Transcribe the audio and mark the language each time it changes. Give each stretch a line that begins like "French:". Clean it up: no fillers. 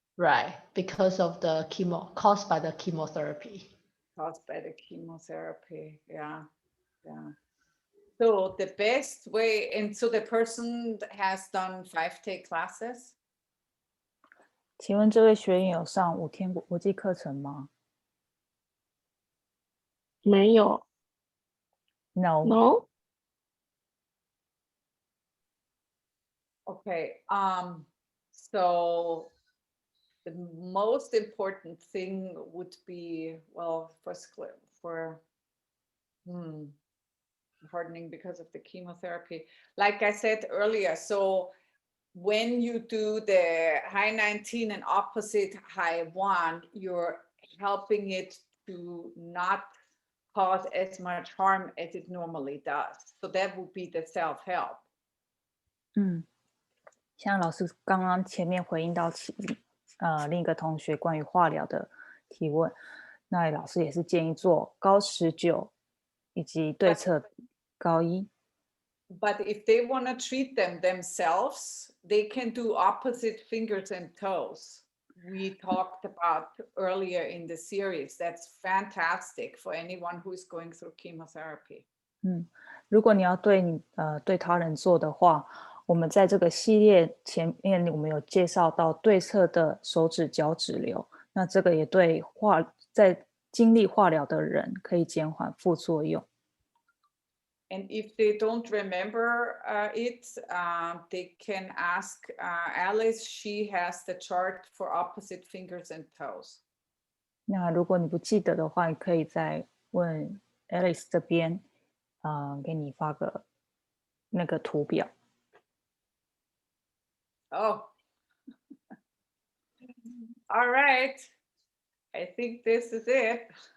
English: Right, because of the caused by the chemotherapy. Caused by the chemotherapy, yeah. So the best way, and so the person has done 5-day classes?
Chinese: 请问这位学员有上5天国际课程吗？没有。
English: No. Okay, so the most important thing would be, well, for hardening because of the chemotherapy. Like I said earlier, so when you do the high 19 and opposite high 1, you're helping it to not cause as much harm as it normally does. So that would be the self-help.
Chinese: 像老师刚刚前面回应到另一个同学关于化疗的提问，那老师也是建议做高19以及对侧高1。
English: But if they want to treat them themselves, they can do opposite fingers and toes. We talked about earlier in the series. That's fantastic for anyone who is going through chemotherapy.
Chinese: 如果你要对他人做的话，我们在这个系列前面我们有介绍到对侧的手指脚趾流，那这个也对在经历化疗的人可以减缓副作用。
English: And if they don't remember it, they can ask Alice. She has the chart for opposite fingers and toes.
Chinese: 那如果你不记得的话，你可以再问 Alice 这边，给你发个那个图表。
English: Oh, all right. I think this is it.